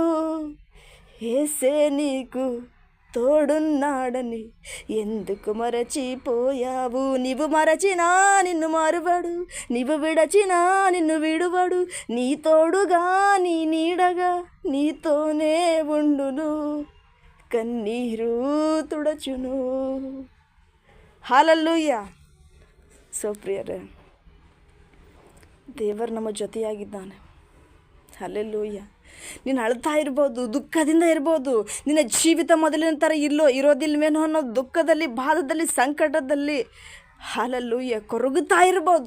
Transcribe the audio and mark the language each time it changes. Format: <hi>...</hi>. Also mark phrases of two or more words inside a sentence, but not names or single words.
<te>ఏసే నీకు తోడున్నాడని ఎందుకు మరచిపోయావు? నీవు మరచినా నిన్ను మరువడు, నీవు విడచినా నిన్ను విడువడు. నీ తోడుగా, నీ నీడగా, నీతోనే ఉండును, కన్నీరు తుడచును.</te> <kn>ಹಾಲೆಲೂಯಾ. ಸೊ ಪ್ರಿಯರೇ, ದೇವರು ನಮ್ಮ ಜೊತೆಯಾಗಿದ್ದಾನೆ. ಹಲ್ಲೆಲೂಯಾ. ನೀನು ಅಳ್ತಾ ಇರ್ಬೋದು, ದುಃಖದಿಂದ ಇರ್ಬೋದು, ನಿನ್ನ ಜೀವಿತ ಮೊದಲಿನ ಥರ ಇರೋದಿಲ್ವೇನೋ ಅನ್ನೋ ದುಃಖದಲ್ಲಿ, ಬಾಧದಲ್ಲಿ, ಸಂಕಟದಲ್ಲಿ ಹಲ್ಲೆಲೂಯಾ ಕೊರಗುತ್ತಾ ಇರ್ಬೋದು.</kn>